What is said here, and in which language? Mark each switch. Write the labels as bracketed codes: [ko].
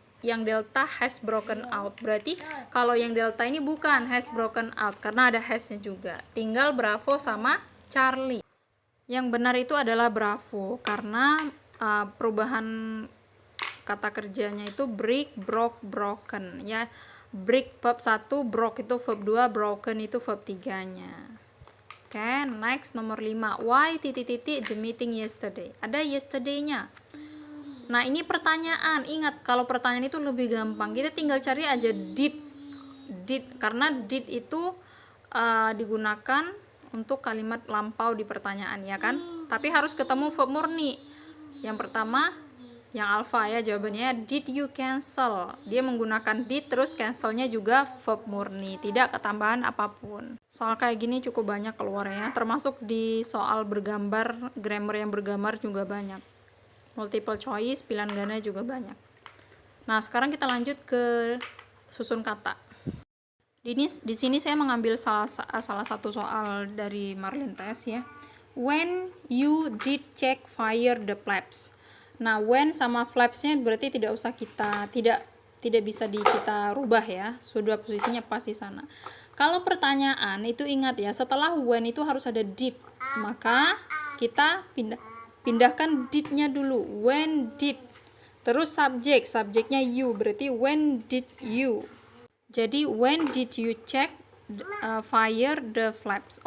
[en] Yang delta has broken out. [id] Berarti kalau yang delta ini bukan has broken out karena ada has-nya juga. Tinggal Bravo sama Charlie. Yang benar itu adalah Bravo karena perubahan kata kerjanya itu break, broke, broken ya. Break verb 1, broke itu verb 2, broken itu verb 3-nya. Oke, next nomor 5. [en] Why the meeting yesterday? [id] Ada yesterday-nya. Nah, ini pertanyaan. Ingat, kalau pertanyaan itu lebih gampang. Kita tinggal cari aja did. Karena did itu digunakan untuk kalimat lampau di pertanyaan, ya kan? Tapi harus ketemu verb murni. Yang pertama, yang alpha ya, jawabannya [en] did you cancel. [id] Dia menggunakan did, terus cancelnya juga verb murni. Tidak ketambahan apapun. Soal kayak gini cukup banyak keluar ya. Termasuk di soal bergambar, grammar yang bergambar juga banyak. Multiple choice, pilihan ganda juga banyak. Nah, sekarang kita lanjut ke susun kata. Di sini saya mengambil salah satu soal dari Marlin Test ya. [en] When you did check fire the flaps. [id] Nah, when sama flaps-nya berarti tidak usah tidak bisa kita rubah ya. Sudah posisinya pas di sana. Kalau pertanyaan itu ingat ya, setelah when itu harus ada did. Maka kita pindahkan did-nya dulu. [en] When did. [id] Terus subjeknya you, berarti when did you. [en] Jadi when did you check fire the flaps.